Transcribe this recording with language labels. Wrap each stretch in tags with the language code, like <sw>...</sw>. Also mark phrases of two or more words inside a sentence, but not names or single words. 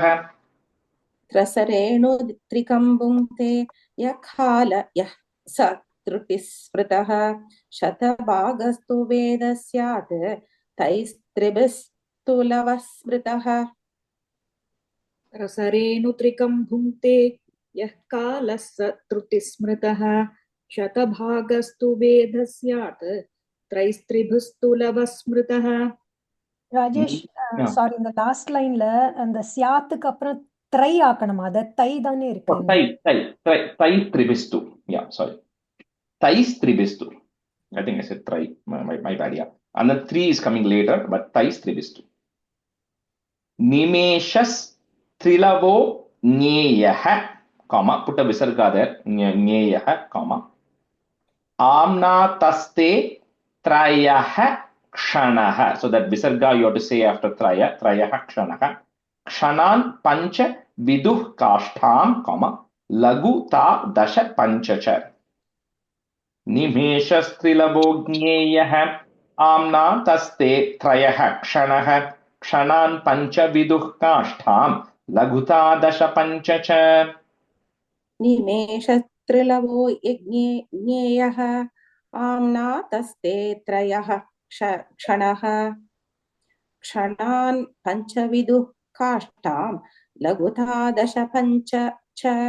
<sa>त्रसरेणु त्रिकं भुङ्क्ते यः कालः स त्रुटिस्मृतः शतभागस्तु वेधः स्यात् त्रैस्त्रिभिस्तु लवस्मृतः. त्रसरेणु त्रिकं भुङ्क्ते यः कालः स त्रुटिस्मृतः शतभागस्तु वेधः स्यात् त्रैस्त्रिभिस्तु लवस्मृतः.</sa> <ta>ராஜேஷ், சாரி, இந்த</ta> <en>last line</en> <ta>அந்த சியாத்துக்கு அப்புறம் த்ரை ஆக்கணுமா? அது தை தானே இருக்கு.</ta> <sa>त्रैस्त्रिभिस्तु,</sa> <en>yeah, sorry, त्रैस्त्रिभिस्तु. I think I said try, my bad, yeah. And then 3 is coming later, but त्रैस्त्रिभिस्तु.</en> <sa>निमेषास् त्रिलवो ज्ञेयः,</sa> <en>comma, put a visarga there, Nyeyah, comma.</en> <sa>आम्ना तस्ते त्रयः क्षणः.</sa> <en>So that visarga you have to say after</en> <sa>त्रयः क्षणः. क्षणान् पञ्च विदुः काष्ठाम्, comma, लघु ता दश पञ्चच. निमेषास्त्रिलवो ज्ञेयः आम्ना तस्ते त्रयः क्षणः. क्षणान् पञ्च विदुः काष्ठाम् लघुता दश पञ्चच. निमेषत्रिलवो ज्ञेयः आम्ना तस्ते त्रयः क्षणः क्षणान् पञ्चविदुः काष्ठां लघुता दश पञ्च च</sa>